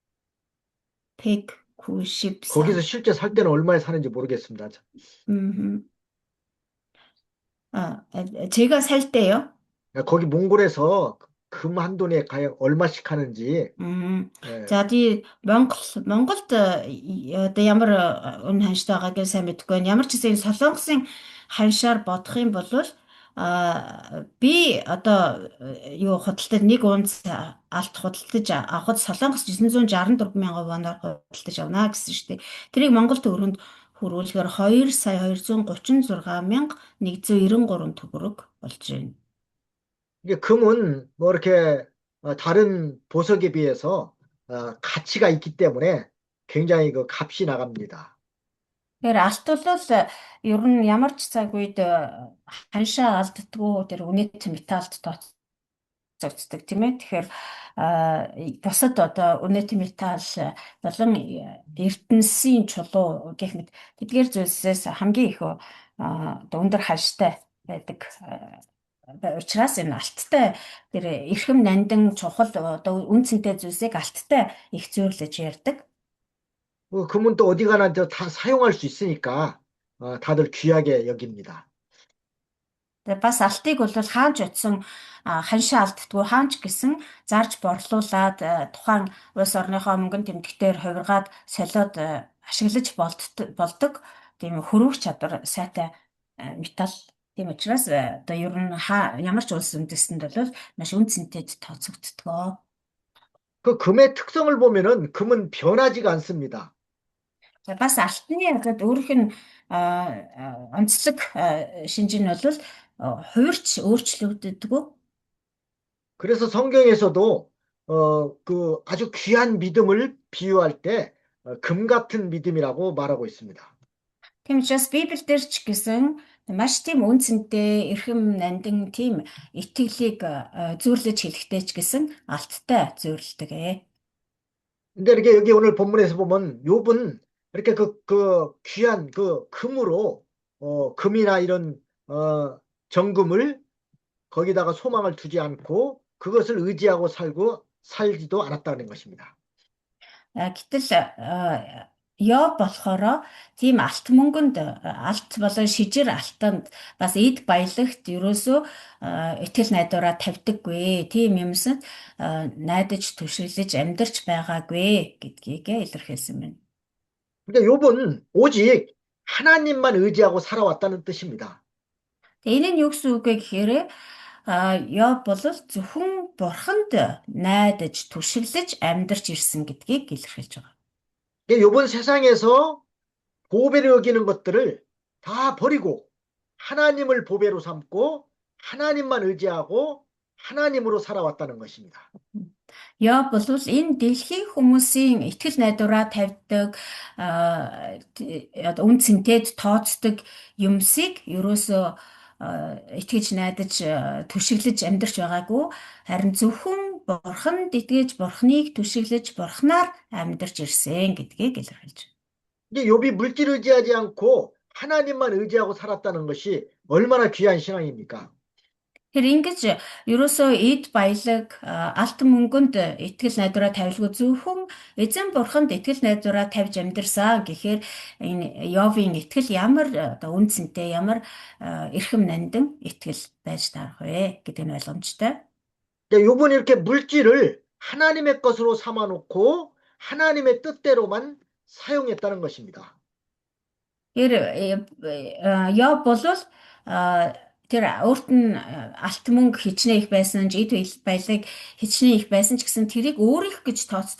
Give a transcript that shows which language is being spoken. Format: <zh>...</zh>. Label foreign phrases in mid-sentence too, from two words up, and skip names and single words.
<ko>193. 거기서 실제 살 때는 얼마에 사는지 모르겠습니다. 음, 제가 살 때요. 거기 몽골에서 금 한 돈에 과연 얼마씩 하는지. 예.</ko> <mn>За тий Монголд одоо ямар үнэ ханштай байгааг нь сайн мэдэхгүй байна. Ямар ч гэсэн энэ Солонгосын ханшаар бодох юм бол би одоо юу худалдаад нэг унц алт худалдаж авахд Солонгос 964 мянган воноор худалдаж авна гэсэн шүү дээ. Тэрийг Монгол төгрөнд хөрвүүлэхээр 2 сая 236 мянга 193 төгрөг болж байна.</mn> <ko>이게 금은 뭐 이렇게 다른 보석에 비해서 가치가 있기 때문에 굉장히 그 값이 나갑니다.</ko> <mn>Тэгэхээр алт бол ер нь ямар ч цаг үед ханшаа алддаггүй тэр үнэт металлд тооцогддог тийм ээ. Тэгэхээр бусад одоо үнэт металл болон эрдэнэсийн чулуу гэх мэт тэдгээр зүйлсээс хамгийн их одоо өндөр ханштай байдаг. Учраас энэ алттай тэр эрхэм нандин чухал одоо үн цэнтэй зүйлсийг алттай их зөөрлөж ярьдаг.</mn> <ko>금은 또 어디 가나 다 사용할 수 있으니까 다들 귀하게 여깁니다.</ko> <mn>Тэгээ бас алтыг бол хаанч утсан ханшаа алддаггүй хаанч гэсэн зарж борлуулад тухайн улс орныхоо мөнгөн тэмдэгтээр хувиргаад солиод ашиглаж болдог тийм хөрвөх чадвар сайтай металл. Тийм учраас одоо ер нь ямар ч улс үндэстэнд бол маш үн цэнтэй тооцогддог.</mn> <ko>그 금의 특성을 보면은 금은 변하지가 않습니다.</ko> <mn>За бас алтны одоо өөрөх нь онцлог шинж нь бол хувирч өөрчлөгддөг.</mn> <ko>그래서 성경에서도 그 아주 귀한 믿음을 비유할 때 금 같은 믿음이라고 말하고 있습니다.</ko> <mn>Тийм учраас Библиэлд ч гэсэн маш тийм үнцэнтэй, эрхэм нандин тийм итгэлийг зөөрлөж хэлэхдээ ч гэсэн алттай зөөрлөдөг ээ.</mn> <ko>근데 이렇게 여기 오늘 본문에서 보면 욥은 이렇게 그 귀한 그 금으로 금이나 이런 정금을 거기다가 소망을 두지 않고 그것을 의지하고 살지도 않았다는 것입니다.</ko> <mn>Гэтэл Йоб болохоор тийм алт мөнгөнд алт болон шижир алтанд бас эд баялагт ерөөсөө итгэл найдвараа тавьдаггүй. Тийм юмсад найдаж түшиглэж амьдарч байгаагүй гэдгийг илэрхийлсэн байна.</mn> <ko>근데 욥은 오직 하나님만 의지하고 살아왔다는 뜻입니다.</ko> <mn>Тэгээ энэ нь юу гэсэн үг вэ гэхээр Йоб бол зөвхөн бурханд найдаж түшиглэж амьдарч ирсэн гэдгийг илэрхийлж байгаа.</mn> <ko>욥은 세상에서 보배로 여기는 것들을 다 버리고 하나님을 보배로 삼고 하나님만 의지하고 하나님으로 살아왔다는 것입니다.</ko> <mn>Йоб бол энэ дэлхийн хүмүүсийн итгэл найдвараа тавьдаг үн цэнтэд тооцдог юмсыг ерөөсөө итгэж найдаж түшиглэж амьдарч байгаагүй харин зөвхөн бурханд итгэж бурхныг түшиглэж бурхнаар амьдарч ирсэн гэдгийг илэрхийлж байна.</mn> <ko>이제 욥이 물질 의지하지 않고 하나님만 의지하고 살았다는 것이 얼마나 귀한 신앙입니까?</ko> <mn>Тэр ингэж ерөөсөө эд баялаг алт мөнгөнд итгэл найдвараа тавилгүй зөвхөн эзэн бурханд итгэл найдвараа тавьж амьдэрсэн гэхээр энэ Йовын итгэл ямар одоо үнцэнтэй ямар эрхэм нандин итгэл байж таарах вэ гэдэг нь ойлгомжтой.</mn> <ko>욥은 이렇게 물질을 하나님의 것으로 삼아놓고 하나님의 뜻대로만 사용했다는 것입니다.</ko> <mn>Тэр Йов бол тэр өөрт нь алт мөнгө хичнээн их байсан, эд баялаг хичнээн их байсан ч гэсэн тэрийг өөрийнх гэж тооцдог.</mn>